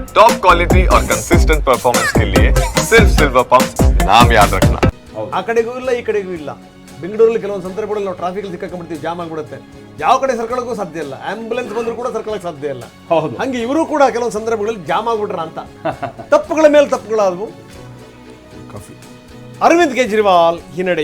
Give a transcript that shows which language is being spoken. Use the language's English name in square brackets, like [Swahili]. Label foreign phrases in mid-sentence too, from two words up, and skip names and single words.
[English] top quality [Hindi] और [English] consistent performance [Hindi] के लिए सिर्फ सिल्वर पंप नाम याद रखना. [Kannada] ಆ ಕಡೆಗೂ ಇಲ್ಲ ಈ ಕಡೆಗೂ ಇಲ್ಲ. ಬೆಂಗಳೂರಲ್ಲಿ ಕೆಲವೊಂದು ಸಂದರ್ಭಗಳಲ್ಲಿ ನಾವು ಟ್ರಾಫಿಕ್ ಸಿಕ್ಕಾಕೊಂಡ್ಬಿಡ್ತೀವಿ, ಜಾಮ್ ಆಗಿಬಿಡುತ್ತೆ. ಯಾವ ಕಡೆ ಸರ್ಕೊಳ್ಳೋಕ್ಕೂ ಸಾಧ್ಯ ಇಲ್ಲ, ಆಂಬುಲೆನ್ಸ್ ಬಂದರೂ ಕೂಡ ಸರ್ಕೊಳ್ಳೋಕೆ ಸಾಧ್ಯ ಇಲ್ಲ. ಹಂಗೆ ಇವರು ಕೂಡ ಕೆಲವೊಂದು ಸಂದರ್ಭಗಳಲ್ಲಿ ಜಾಮ್ ಆಗ್ಬಿಟ್ರ ಅಂತ ತಪ್ಪುಗಳ ಮೇಲೆ ತಪ್ಪುಗಳಾದವು. ಅರವಿಂದ್ ಕೇಜ್ರಿವಾಲ್ ಹಿನ್ನಡೆ.